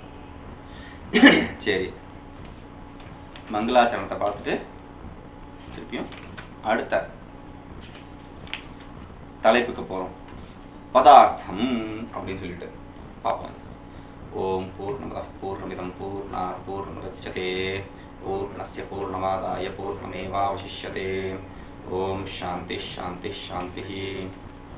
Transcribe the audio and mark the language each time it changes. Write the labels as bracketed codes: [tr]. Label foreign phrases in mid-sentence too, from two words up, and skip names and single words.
[ta] சரி, மங்களாச்சரணத்தை பார்த்துட்டு திருப்பியும் அடுத்த தலைப்புக்கு போறோம். பதார்த்தம் அப்படின்னு சொல்லிட்டு பார்ப்போம். [sa] ॐ पूर्णमदः पूर्णमिदं पूर्णात् पूर्णमुदच्यते पूर्णस्य पूर्णमादाय पूर्णमेवावशिष्यते. ॐ शान्ति शान्ति शान्ति.